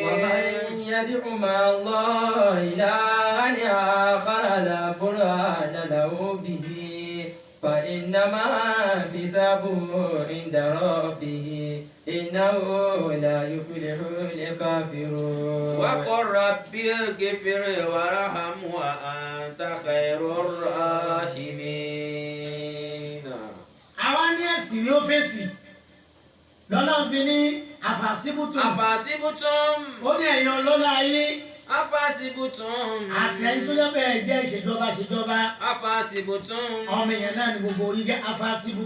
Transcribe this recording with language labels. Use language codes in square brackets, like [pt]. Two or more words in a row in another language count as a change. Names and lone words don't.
[ar] ومن يدع مع الله إلها آخر لا برهان له به فإنما حسابه عند ربه إنه لا يفلح الكافرون. وقل رب اغفر وارحم وأنت خير الراحمين. [yo] àwa ní ẹ̀sìn ni ó fèsì lọ́nà fi ní àfàsíbùtùm [ar] أفحسبتم [yo] ó ní ẹ̀yin ọlọ́lá ayé [ar] أفحسبتم [yo] àtẹ̀yìn tó lọ́bẹ̀ jẹ́ ìṣèjọba [ar] أفحسبتم [yo] ọmọ èèyàn náà ni gbogbo yín jẹ́ àfàsíbùtùm